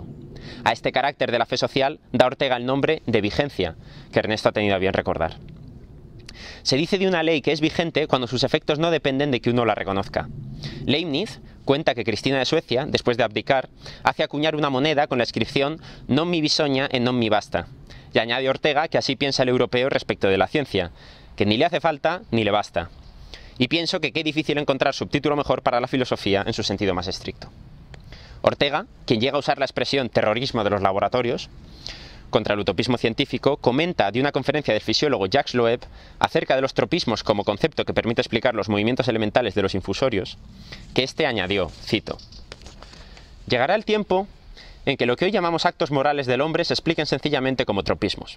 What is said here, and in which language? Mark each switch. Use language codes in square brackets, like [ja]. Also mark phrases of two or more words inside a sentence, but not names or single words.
[es] A este carácter de la fe social da Ortega el nombre de vigencia, que Ernesto ha tenido a bien recordar. Se dice de una ley que es vigente cuando sus efectos no dependen de que uno la reconozca. Leibniz cuenta que Cristina de Suecia, después de abdicar, hace acuñar una moneda con la inscripción [it] «Non mi bisogna e non mi basta». [es] Y añade Ortega que así piensa el europeo respecto de la ciencia, que ni le hace falta ni le basta. Y pienso que qué difícil encontrar subtítulo mejor para la filosofía en su sentido más estricto. Ortega, quien llega a usar la expresión terrorismo de los laboratorios contra el utopismo científico, comenta de una conferencia del fisiólogo Jacques Loeb acerca de los tropismos como concepto que permite explicar los movimientos elementales de los infusorios, que éste añadió, cito: «Llegará el tiempo en que lo que hoy llamamos actos morales del hombre se expliquen sencillamente como tropismos».